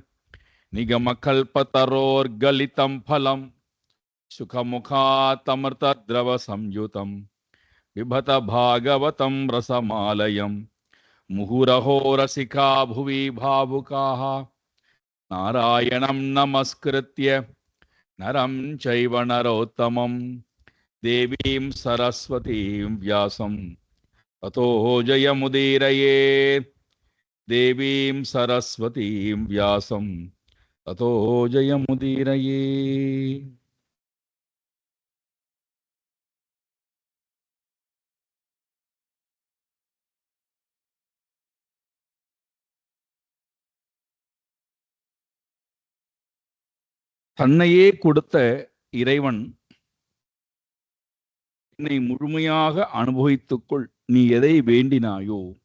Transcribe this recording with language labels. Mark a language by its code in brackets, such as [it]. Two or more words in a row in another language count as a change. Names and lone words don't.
[sa] निगमकल्पतरोर्गलितं फलं सुखमुखातमृतद्रवसंयुतं पिबत भागवतं रसमालयं मुहुरहो रसिका भुवि भावुकाः नारायणं नमस्कृत्य नरं चैव नरोत्तमं देवीं सरस्वतीं व्यासं ततो जयमुदीरयेत्. देवीं सरस्वतीं व्यासं ततो जयमुदीरयेत्. [ta] தன்னையே கொடுத்த இறைவன் என்னை முழுமையாக அனுபவித்துக்கொள், நீ எதை வேண்டினாயோ